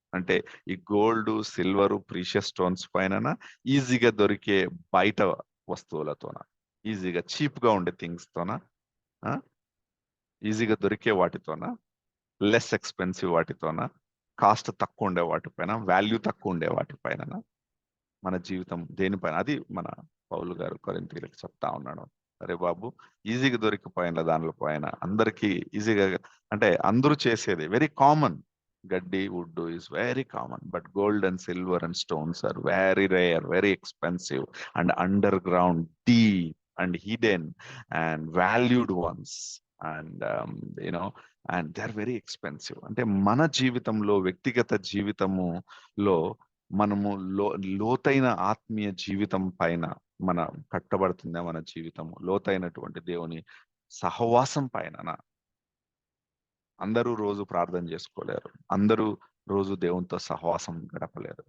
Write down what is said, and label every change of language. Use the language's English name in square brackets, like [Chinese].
[Telugu] అంటే ఈ gold, silver, precious stones పైన ఈజీగా దొరికే బయట వస్తువులతోన, ఈజీగా చీప్ గా ఉండే థింగ్స్ తోన, ఈజీగా దొరికే వాటితోన, [English] less expensive [Telugu] వాటితోన, కాస్ట్ తక్కువ ఉండే వాటిపైన, వాల్యూ తక్కువ ఉండే వాటిపైన మన జీవితం దేనిపైన? అది మన పౌలు గారు కొరింథీయులకు చెప్తా ఉన్నాడు. అరే బాబు, ఈజీగా దొరికిపోయిన దానిలో పైన అందరికీ ఈజీగా అంటే అందరూ చేసేది [English] Very common. [Telugu] గడ్డి [English] Wood is very common, but gold and silver and stones are very rare, very expensive, and underground, deep and hidden and valued ones. And and they're very expensive. [Telugu] అంటే మన జీవితంలో, వ్యక్తిగత జీవితములో మనము లోతైన ఆత్మీయ జీవితం పైన మన కట్టబడుతుందా మన జీవితము? లోతైనటువంటి దేవుని సహవాసం పైన. అందరూ రోజు ప్రార్థన చేసుకోలేరు, అందరూ రోజు దేవునితో సహవాసం గడపలేరు.